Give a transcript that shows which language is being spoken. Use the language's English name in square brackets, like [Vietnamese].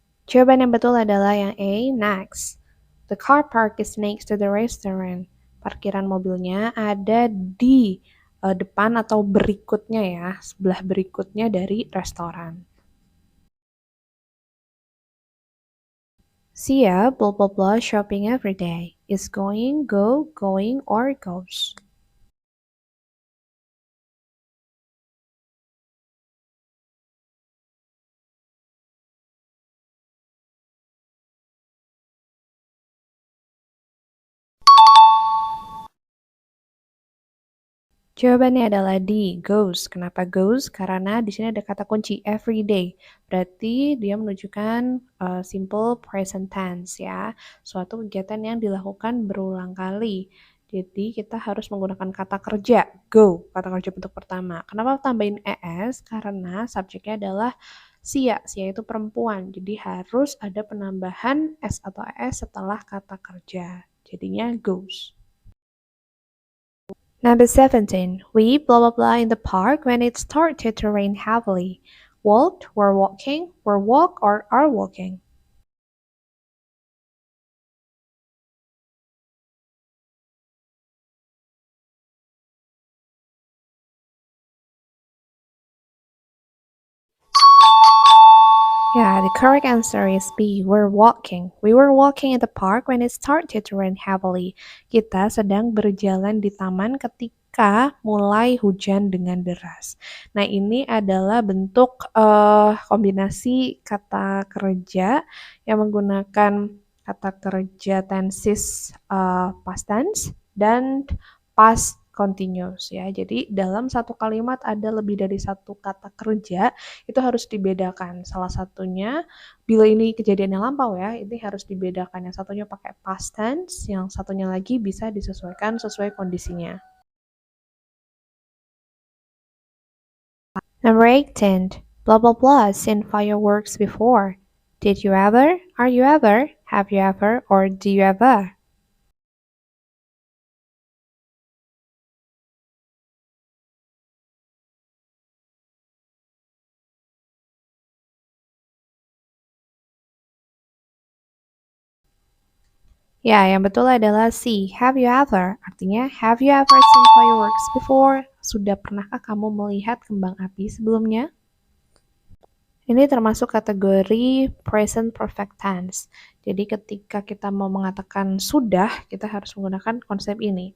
[Indonesian] Jawaban yang betul adalah yang A, next. [English] The car park is next to the restaurant. [Indonesian] Parkiran mobilnya ada di depan atau berikutnya ya, sebelah berikutnya dari restoran. [English] Sia blah blah blah shopping every day. Is going, go, going, or goes. [Indonesian] Jawabannya adalah D, goes. Kenapa goes? Karena di sini ada kata kunci every day. Berarti dia menunjukkan simple present tense ya. Suatu kegiatan yang dilakukan berulang kali. Jadi kita harus menggunakan kata kerja, go, kata kerja bentuk pertama. Kenapa tambahin es? Karena subjeknya adalah Sia itu perempuan, jadi harus ada penambahan S atau ES setelah kata kerja. Jadinya goes. [English] Number 17. We blah blah blah in the park when it started to rain heavily. Walked, were walking, were walk, or are walking. Yeah, the correct answer is B. We're walking. We were walking in the park when it started to rain heavily. [Indonesian] Kita sedang berjalan di taman ketika mulai hujan dengan deras. Nah, ini adalah bentuk kombinasi kata kerja yang menggunakan kata kerja tenses past tense dan past continuous ya. Jadi dalam satu kalimat ada lebih dari satu kata kerja itu harus dibedakan. Salah satunya, bila ini kejadian yang lampau ya, ini harus dibedakan. Yang satunya pakai past tense, yang satunya lagi bisa disesuaikan sesuai kondisinya. [English] Number 18. Blah blah blah seen fireworks before. Did you ever? Are you ever? Have you ever? Or do you ever? [Indonesian] Ya, yang betul adalah C. [English] Have you ever? Artinya, have you ever seen fireworks before? [Indonesian] Sudah pernahkah kamu melihat kembang api sebelumnya? Ini termasuk kategori present perfect tense. Jadi ketika kita mau mengatakan sudah, kita harus menggunakan konsep ini.